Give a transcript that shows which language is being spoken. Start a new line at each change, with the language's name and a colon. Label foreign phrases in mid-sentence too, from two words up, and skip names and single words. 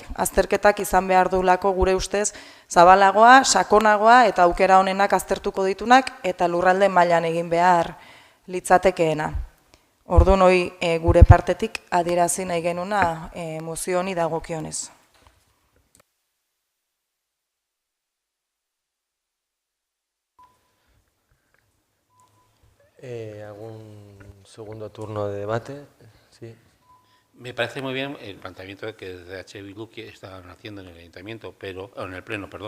Basque: Azterketak izan behar duelako gure ustez zabalagoa, sakonagoa eta aukera honenak aztertuko ditunak eta lurralde mailan egin behar litzatekeena. Orduan hori gure partetik adierazi nahi genuna mozio honi dagokionez.
Spanish: ¿Algún segundo turno de debate? Sí. Me parece muy bien el planteamiento que desde H. Bildu están haciendo en el ayuntamiento, en el pleno, perdón.